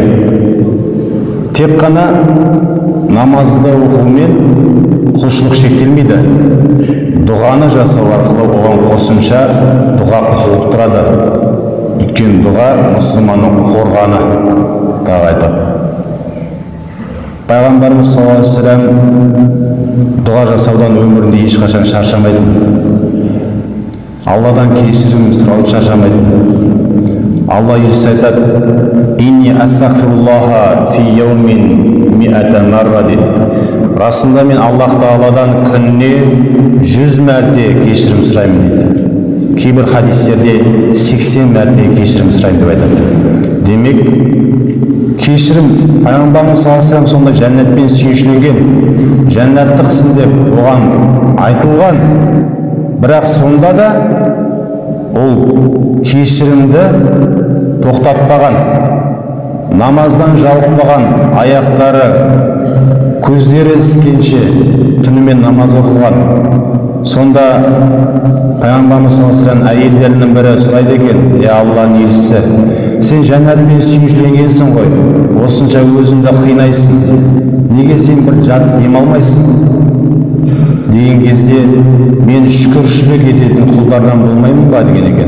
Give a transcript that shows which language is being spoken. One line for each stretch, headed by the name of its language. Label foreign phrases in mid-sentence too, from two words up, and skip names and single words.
Kazakh: Тек қана намазды оқумен құлшылық шектелмейді. Дұғаны жасау арқылы оған қосымша дұға құлықтырады. Өйткені дұға мұсылманның қорғаны, тағы айтады. Пайғамбарымыз
Arabic: صلى الله عليه وسلم
Kazakh: дұға жасаудан өмірінде ешқашан шаршамайды. Алладан кешірім сұрауды шаршамайды. Алла елші айтады:
Arabic: «إني أستغفر الله في يوم مائة مرة» дейді.
Kazakh: Расында мен Аллах Тағаладан күніне 100 мәрте кешірім сұраймын дейді. Кейбір хадистерде 80 мәрте кешірім сұраймын деп айтады. Демек, кешірім Пайғамбарымыз
Arabic: صلى الله عليه وسلم
Kazakh: сонда жәннатпен сүйіншілеген, жәннаттықсың деп оған айтылған. Бірақ сонда да ол кешірімді тоқтатпаған, намаздан жалықпаған, аяқтары, көздері іскенше түнімен намаз оқыған. Сонда Пайғамбарымыз
Arabic: صلى الله عليه وسلم
Kazakh: әйелдерінің бірі сұрайды екен: «Я Алланың елшісі, сен жәннатпен сүйіншіленгенсің ғой, осынша өзіңді қинайсың, неге сен бір жат демалмайсың?» деген кезде, мен шүкіршілік ететін құлдардан болмаймын ба деген екен.